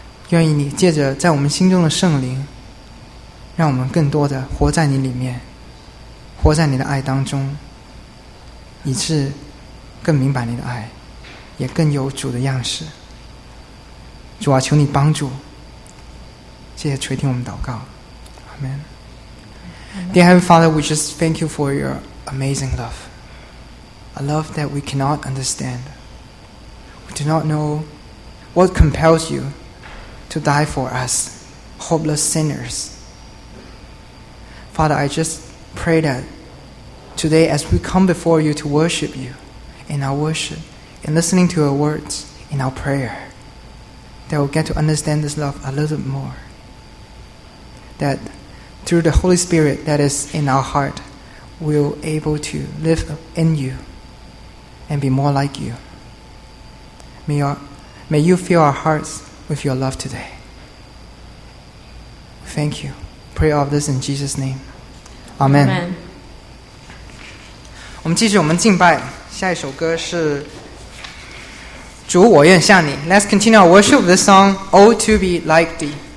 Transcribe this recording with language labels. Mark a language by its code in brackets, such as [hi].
[zh] 愿意你借着在我们心中的圣灵，让我们更多的活在你里面，活在你的爱当中，以致更明白你的爱，也更有主的样式。主啊，求你帮助，谢谢垂听我们祷告。 [en] Amen. Dear Heavenly Father, we just thank you for your amazing love, a love that we cannot understand. We do not know what compels you to die for us hopeless sinners. Father, I just pray that today as we come before you to worship you in our worship, in listening to your words, in our prayer, that we'll get to understand this love a little more. That through the Holy Spirit that is in our heart, we'll be able to live in you and be more like you. May you fill our hearts with your love today. Thank you. Pray all of this in Jesus' name. Amen. Amen. [zh] 我们继续我们敬拜，下一首歌是主我愿像你。 [en] Let's continue our worship with the song Oh To Be Like Thee.